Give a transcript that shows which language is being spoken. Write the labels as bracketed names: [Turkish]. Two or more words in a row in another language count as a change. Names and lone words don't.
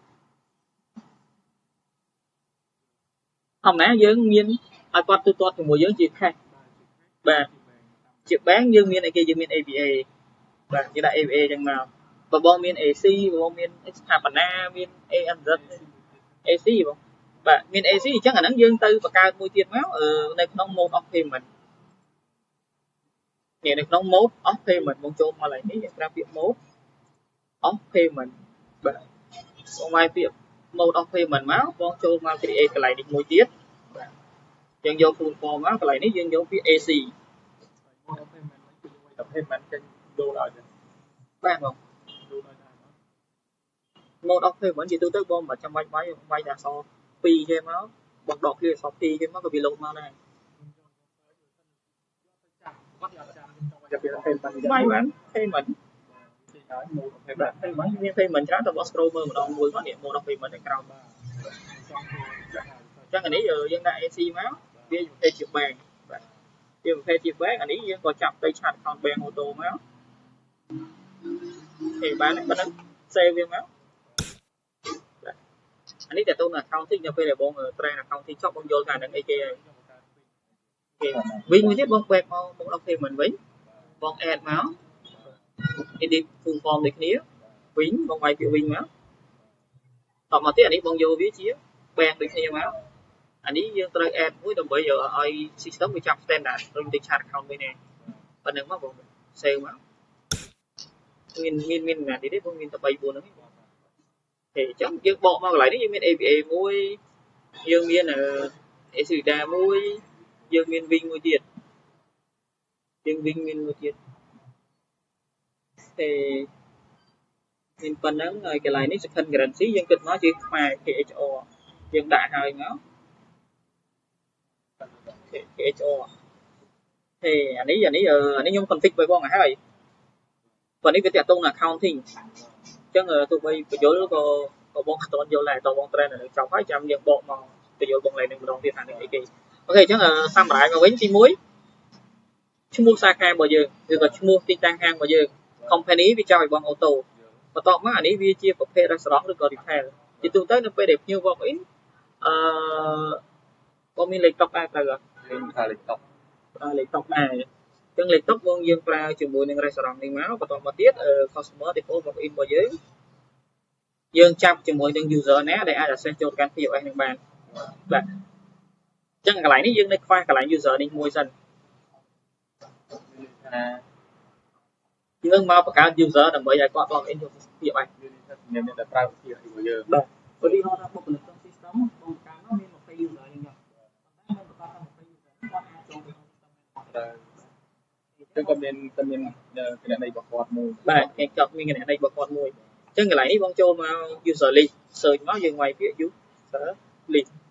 [Khmer] ធម្មតាយើងមានឲ្យគាត់ទូទាត់ជាមួយយើងជា cash បាទជា bank យើងមានអីគេយើងមាន ABA បាទយើងដាក់ ABA ចឹងមកបើបងមាន AC បងមានស្ថាបនាមាន ANZ AC បងបាទមាន AC អញ្ចឹងអាហ្នឹងយើងទៅបង្កើតមួយទៀតមកនៅក្នុង [English] mode of payment [Khmer] នេះនៅក្នុង [English] mode of payment [Khmer] បងចូលមកឡើយនេះយើងប្រើពាក្យ [English] mode of payment [Khmer] បាទបងវាយពាក្យ [English] mode of payment [Khmer] មកបងចូលមក create កន្លែងនេះមួយទៀតបាទយើងយក [English] full form [Khmer] មកកន្លែងនេះយើងយកពាក្យ AC [English] mode of payment [Khmer] គឺយើងវាយ payment ចេញដូរឲ្យបាទបង [English] mode of payment [Khmer] ជាទូទៅបងមិនចាំបាច់វាយតែអក្សរ2គេមកបងដកឃ្លាអក្សរ2គេមកក៏វាលោតមកដែរវាយបាន payment មាន payment ច្រើនតែបង scroll មើលម្ដងមួយមកនេះ [English] mode of payment [Khmer] នៅក្រោមបាទអញ្ចឹងអានេះយើងដាក់ AC មកវាប្រភេទជា bank បាទវាប្រភេទជា bank អានេះយើងក៏ចាប់ទៅឆាត [English] account bank auto [Khmer] មក គេបានប៉ុណ្ណឹង save វាមកអានេះតើតើ accounting នៅពេលដែលបង train accounting ចប់បងយល់ថានឹងអីគេហើយ វិញមួយទៀតបង back មក [English] mode of payment [Khmer] វិញបង add មក edit [English] full form [Khmer] ដូចគ្នាវិញបងវាយពាក្យវិញមកតមកទៀតអានេះបងយកវាជា bank ដូចគ្នាមកអានេះយើងត្រូវ add មួយដើម្បីឲ្យ system វាចាប់ standard ដូចទៅ [English] chart account [Khmer] វិញនេះប៉ុណ្្នឹងមកបង save មក មានណាទៀតទេបងមានតែ 3 4 ហ្នឹងទេអញ្ចឹងយើងបកមកកន្លែងនេះយើងមាន APA មួយយើងមានACIDA មួយយើងមាន Wing មួយទៀតយើង Wing មានមួយទៀត ទេមានប៉ុណ្ណឹងហើយកន្លែងនេះ [English] second currency [Khmer] យើងគិតមកជាខ្មែរ KHR យើងដាក់ហើយមកKHR ទេអានេះខ្ញុំ config ឲ្យបង ឲ្យហើយប៉ុន្តែនេះវាតាក់ទងនឹង accounting អញ្ចឹងទោះបីបញ្យលក៏បងអត់ទាន់យល់ដែរតើបង train នៅចប់ហើយចាំយើងបកមកបញ្យលបងឡើងនឹងម្ដងទៀតថានេះអីគេអូខេអញ្ចឹងsummarize មកវិញទី1ឈ្មោះសាខារបស់យើងឬក៏ឈ្មោះទីតាំងហាងរបស់យើង company វាចង់ឲ្យបង auto បន្ទាប់មកអានេះវាជាប្រភេទ restaurant ឬក៏ retail ជាទូទៅនៅពេលដែលភ្ញៀវ [English] walk in [Khmer] បងមានលេខតុដែរត្រូវអត់មានថាលេខតុលេខតុដែរអញ្ចឹងលេខតុបងយើងប្រើជាមួយនឹង restaurant នេះមកបន្ទាប់មកទៀត [English] customer default walk in [Khmer] របស់យើងចាប់ជាមួយនឹង user ណាដែលអាច access ចូលកាន់ POS នឹងបានបាទអញ្ចឹងកន្លែងនេះយើងនៅខ្វះកន្លែង user នេះមួយសិន យើងមកបង្កើត user ដើម្បីឲ្យគាត់ [English] log in [Khmer] ចូល POS មានតែប្រើ POS របស់យើងបាទឧទាហរណ៍ថាបុគ្គលិកក្នុង system បងបង្កើតមកមាន20 user យ៉ាងនេះប៉ុន្តែមិនប្រកាសថា20 user គាត់អាចចូលទៅក្នុង system ហ្នឹងអញ្ចឹងក៏មានគណនីរបស់គាត់មួយបាទគេចប់មានគណនីរបស់គាត់មួយអញ្ចឹងកន្លែងនេះបងចូលមក [English] user list [Khmer] search មកយើងវាយពាក្យ [English] user list